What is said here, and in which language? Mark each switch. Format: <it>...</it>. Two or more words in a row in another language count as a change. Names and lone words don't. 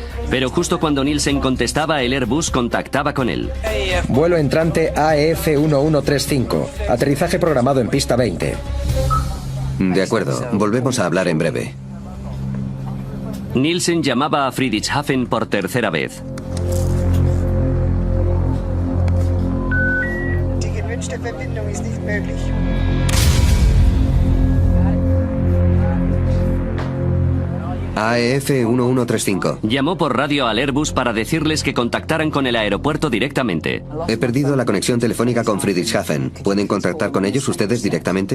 <es>Pero justo cuando Nielsen contestaba, el Airbus contactaba con él. Vuelo entrante AF1135. Aterrizaje programado en pista 20. De acuerdo, volvemos a hablar en breve. Nielsen llamaba a Friedrichshafen por tercera vez.</es> <de>Die gewünschte Verbindung ist nicht möglich.</de> <es>AF1135. Llamó por radio al Airbus para decirles que contactaran con el aeropuerto directamente. He perdido la conexión telefónica con Friedrichshafen. ¿Pueden contactar con ellos ustedes directamente?</es>